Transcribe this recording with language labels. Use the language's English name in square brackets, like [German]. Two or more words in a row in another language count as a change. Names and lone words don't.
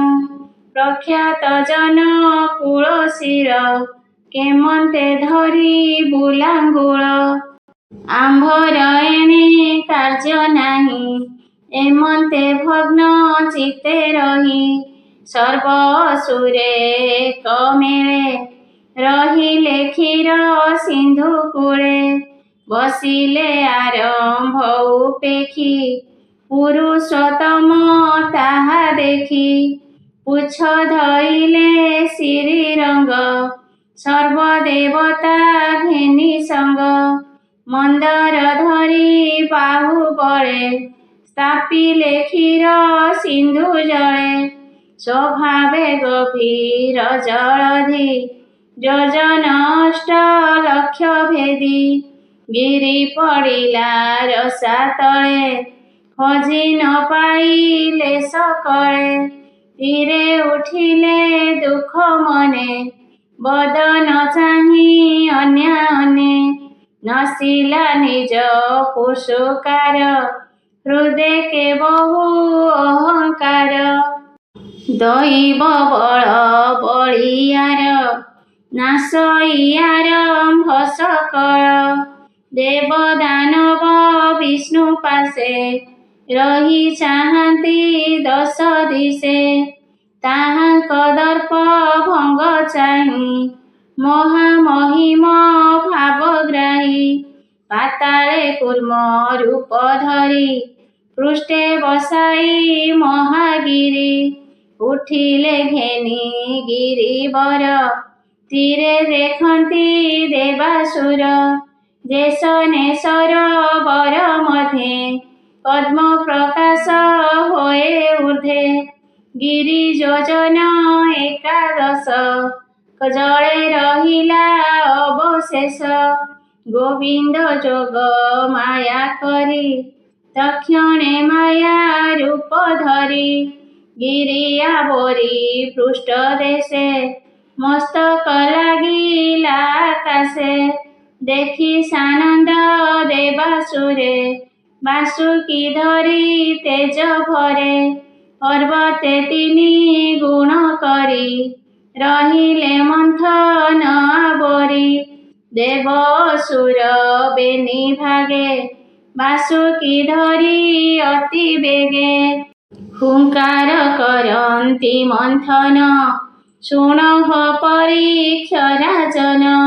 [Odia] ପ୍ରଖ୍ୟାତ ଜନ କୁଳ ଶିର କେମନ୍ତେ ଧରି ବୁଲାଙ୍ଗୁଳ। ଆମ୍ଭର ଏଣେ କାର୍ଯ୍ୟ ନାହିଁ ଏମନ୍ତେ ଭଗ୍ନ ଚିତ୍ତେ ରହି। ସର୍ବ ଅସୁରେ କମେଳେ ରହିଲେ କ୍ଷୀର ସିନ୍ଧୁ କୂଳେ। ବସିଲେ ଆରମ୍ଭ ଉପେକ୍ଷି ପୁରୁଷୋତ୍ତମ ତାହା ଦେଖି। ପୁଛ ଧଇଲେ ଶ୍ରୀରଙ୍ଗ ସର୍ବଦେବତା ଘେନି ସଙ୍ଗ। ମନ୍ଦର ଧରି ବାହୁବଳେ ସ୍ଥାପିଲେ କ୍ଷୀର ସିନ୍ଧୁ ଜଳେ। ସ୍ୱଭାବେ ଗଭୀର ଜଳଧି ଯୋଜନ ଅଷ୍ଟ ଲକ୍ଷ ଭେଦି। ଗିରି ପଡ଼ିଲା ରସା ତଳେ ଖୋଜି ନ ପାଇଲେ ସକଳେ। ତୀରେ ଉଠିଲେ ଦୁଖ ମନେ ବଦନ ଚାହିଁ ଅନ୍ୟ ଅନ୍ୟ। ନସିଲା ନିଜ ପୁରୁଷକାର ହୃଦୟ କେ ବହୁ ଅହଂକାର। ଦୈବ ବଳ ବଳିଆର ନାଶଇଆର ସକଳ। ଦେବ ଦାନବ ବିଷ୍ଣୁ ପାଶେ ରହି ଚାହାନ୍ତି ଦଶ ଦିଶେ। ତାହାଙ୍କ ଦର୍ପ ଭଙ୍ଗ ଚାହିଁ ମହାମହିମ ଭାବଗ୍ରାହୀ। ପାତାଳେ କୂର୍ମ ରୂପ ଧରି ପୃଷ୍ଠେ ବସାଇ ମହାଗିରି। ଉଠିଲେ ଘେନି ଗିରିବର ତୀରେ ଦେଖନ୍ତି ଦେବାସୁର। ଜେସନେ ସରୋବର ମଧ୍ୟେ ପଦ୍ମ ପ୍ରକାଶ ହୋଏ ଊର୍ଦ୍ଧ୍ୱେ। ଗିରି ଯୋଜନ ଏକାଦଶ ଜଳେ ରହିଲା ଅବଶେଷ। ଗୋବିନ୍ଦ ଜୋଗ ମାୟା କରି ତକ୍ଷଣେ ମାୟା ରୂପ ଧରି। ଗିରିଆ ବୋରି ପୃଷ୍ଠ ଦେଶେ ମସ୍ତକ ଲାଗିଲା ଆକାଶେ। ଦେଖି ସାନନ୍ଦ ଦେବାସୁରେ ବାସୁକୀ ଧରି ତେଜ ଭରେ। ପର୍ବତେ ତିନି କରି ରହିଲେ ମନ୍ଥନ ଆବରି। ଦେବ ଅସୁର ବେନି ଭାଗେ ବାସୁକି ଧରି ଅତି ବେଗେ। ହୁଙ୍କାର କରନ୍ତି ମନ୍ଥନ ଶୁଣଃ ପରୀକ୍ଷ ରାଜନ।